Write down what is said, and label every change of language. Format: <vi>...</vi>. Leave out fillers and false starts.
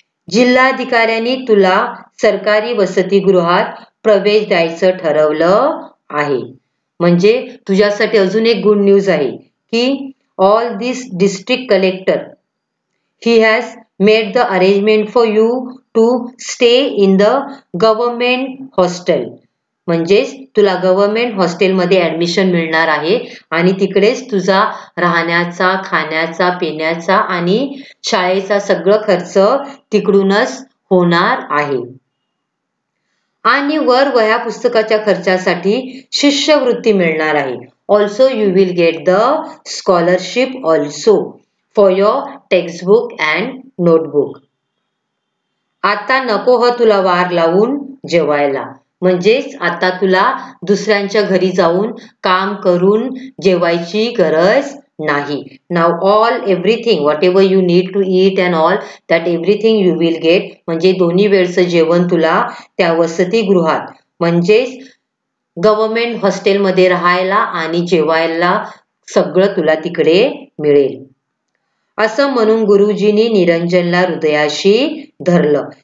<mr>जिल्हाधिकाऱ्यांनी तुला सरकारी वसतिगृहात प्रवेश द्यायचं ठरवलं आहे. म्हणजे तुझ्यासाठी अजून एक गुड न्यूज आहे की</mr> <en>All this district collector he has made the arrangement for you to stay in the government hostel.</en> <mr>म्हणजेच तुला गव्हर्नमेंट हॉस्टेलमध्ये ऍडमिशन मिळणार आहे आणि तिकडेच तुझा राहण्याचा, खाण्याचा, पिण्याचा आणि शाळेचा सगळं खर्च तिकडूनच होणार आहे. आणि वर वह्या पुस्तकाच्या खर्चासाठी शिष्यवृत्ती मिळणार आहे.</mr> <en>Also you will get the scholarship also for your textbook and notebook.</en> <mr>आता नको हो तुला वार लावून जेवायला. म्हणजेच आता तुला दुसऱ्यांच्या घरी जाऊन काम करून जेवायची गरज नाही.</mr> <en>Now all everything whatever you need to eat and all that everything you will get.</en> <mr>म्हणजे दोन्ही वेळचं जेवण तुला त्या वसतिगृहात म्हणजेच गव्हर्नमेंट हॉस्टेलमध्ये राहायला आणि जेवायला सगळं तुला तिकडे मिळेल. असं म्हणून गुरुजींनी निरंजनला हृदयाशी धरलं.</mr>